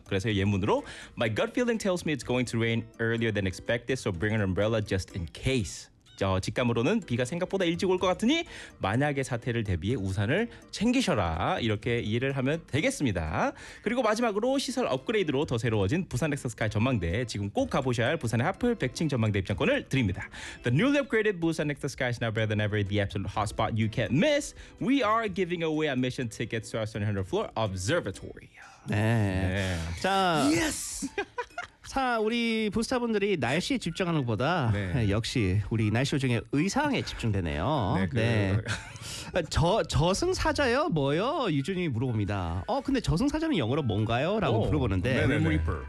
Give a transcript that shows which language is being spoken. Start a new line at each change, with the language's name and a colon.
Korean: 그래서 예문으로
English: My gut feeling tells me it's going to rain earlier than expected so bring an umbrella just in case.
Korean: 직감으로는 비가 생각보다 일찍 올 것 같으니 만약에 사태를 대비해 우산을 챙기셔라 이렇게 이해를 하면 되겠습니다. 그리고 마지막으로 시설 업그레이드로 더 새로워진 부산 엑스스카이 전망대 지금 꼭 가보셔야 할 부산의 핫플 100층 전망대 입장권을 드립니다.
English: The newly upgraded Busan Exoskies is now better than ever the absolute hotspot you can't miss. We are giving away admission tickets to our 700 floor observatory.
Korean: 네. 네. 자.
English: Yes.
Korean: 자 우리 부스타분들이 날씨에 집중하는 것보다 네. 역시 우리 날씨 요정의 의상에 집중되네요. 네. 저승사자요? 뭐요? 유준이 물어봅니다. 근데 저승사자는 영어로 뭔가요? 라고 물어보는데
English: Grim Reaper.